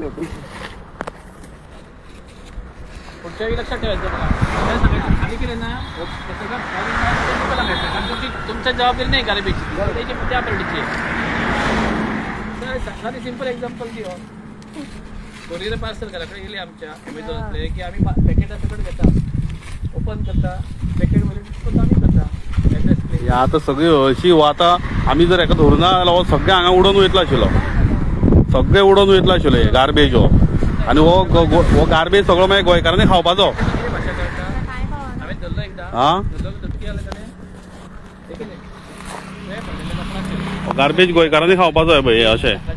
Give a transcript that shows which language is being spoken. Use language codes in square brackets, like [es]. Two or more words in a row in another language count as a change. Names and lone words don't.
[mr] पुढच्या वेळी लक्षात ठेवायचं बघा, खाली केलं ना तुमच्या जबाबदारी नाही गार्बेजची, त्याची त्या पार्टीची आहे. [kok] साधी [en] simple example [kok] दिव, कोरियर पार्सल करायला गेले आमच्या अमेझॉनतले की आम्ही पॅकेट सगळं घेता, ओपन करता, पॅकेटमध्ये आम्ही करता. आता सगळी अशी आता आम्ही जर एका धोरणा आलो सगळे हांगा उडोवन वयतलो आशिल्लो, सगळे उडोवन वयतलो आशिल्लो गार्बेज हो. आणि हो गार्बेज सगळो मागीर गोंयकारांनी खावपाचो. हा गार्बेज गोंयकारांनी खावपाचो हे अशें.